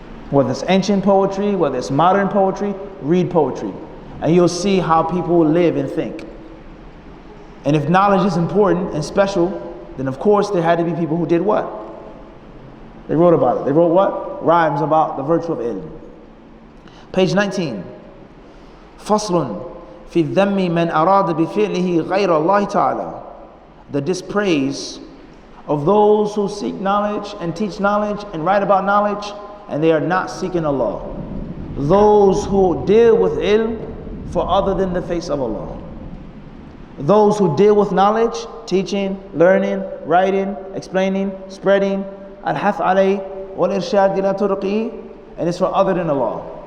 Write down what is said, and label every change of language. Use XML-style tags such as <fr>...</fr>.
<en>Whether it's ancient poetry, whether it's modern poetry, read poetry. And you'll see how people live and think. And if knowledge is important and special, then of course there had to be people who did what? They wrote about it. They wrote what? Rhymes about the virtue of ilm. Page 19.</en> <ar>فصل في الذم من أراد بفعله غير الله تعالى.</ar> <en>The dispraise of those who seek knowledge and teach knowledge and write about knowledge and they are not seeking Allah. Those who deal with ilm for other than the face of Allah. Those who deal with knowledge, teaching, learning, writing, explaining, spreading,</en> <ar>al-hath alayh wal-irshad ila turqihi,</ar> <en>and it's for other than Allah.</en>